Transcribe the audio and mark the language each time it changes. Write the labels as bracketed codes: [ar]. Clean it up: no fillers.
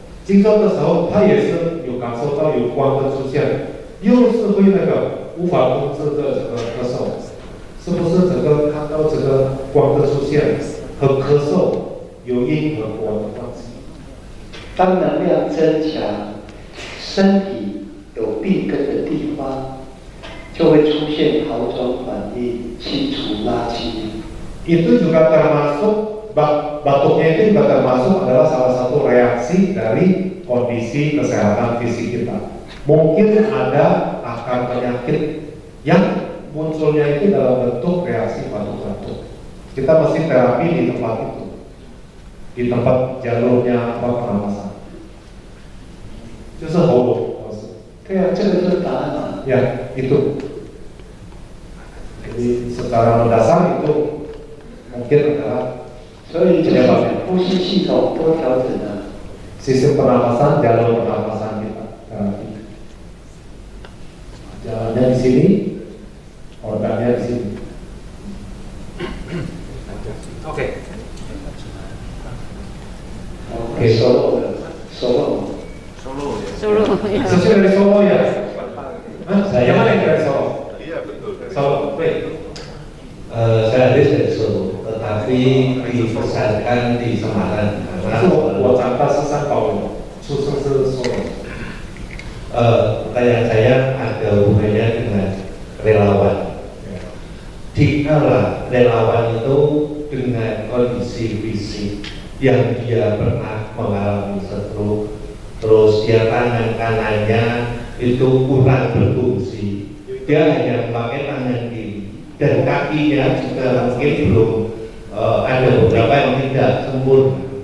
[zh] 经过的时候，他也是有感受到有光的出现，又是会那个无法控制的这个咳嗽，是不是这个看到这个光的出现和咳嗽有因和果的关系？当能量增强，身体有病根的地方，就会出现好转反应，清除垃圾。 [id] Itu juga termasuk batuknya itu juga termasuk adalah salah satu reaksi dari kondisi kesehatan fisik kita. Mungkin ada akar penyakit yang munculnya itu dalam bentuk reaksi batuk-batuk. Kita mesti terapi di tempat itu, di tempat jalurnya pernapasan. [zh] 就是喉咙，对啊，这个就是答案嘛。 [id] ya itu. Jadi secara mendasar itu mungkin adalah [zh] 所以就是呼吸系统多调整啊。 [id] sistem pernapasan, jalur pernapasan kita. Jalannya di sini, organnya di sini. Oke. Oke, Solo. Sesuai dari Solo ya? Yang mana yang dari Solo? Iya betul. Solo, baik. Saya dari Solo, tetapi dibesarkan di Semarang. [zh] 我长大是三宝人，出生是Solo。 [id] Pertanyaan saya ada hubungannya dengan relawan. Dikala relawan itu dengan kondisi fisik yang dia pernah mengalami stroke, terus dia tangan kanannya itu kurang berfungsi, dia hanya memakai tangan kiri dan kakinya juga mungkin belum ada beberapa yang tidak sempurna.